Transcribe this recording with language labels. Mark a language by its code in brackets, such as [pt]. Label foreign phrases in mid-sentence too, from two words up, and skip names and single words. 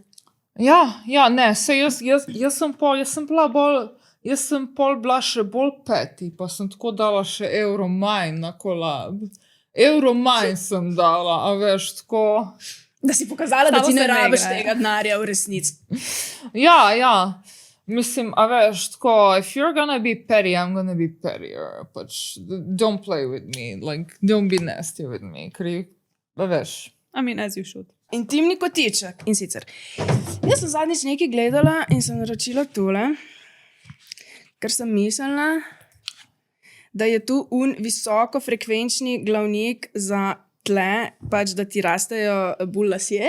[sl] Ja, ne, saj jaz sem pol bila še bolj peti, pa sem tako dala še evro manj na kolab. Evro manj sem dala, a veš, tako. Da si pokazala, da Samo ti ne se ne rabiš igra, ja. tega denarja v resnici. Ja. Mislim, a veš, tako, [en] if you're gonna be petty, I'm gonna be pettier. Pač, don't play with me, like, don't be nasty with me, [sl] ker, a veš. [en] I mean, as you should. [sl] Intimni kotiček. In sicer, jaz sem zadnjič nekaj gledala in sem naročila tole, ker sem mislila, da je tu visokofrekvenčni glavnik za tle, pač da ti rastejo bolj lasje.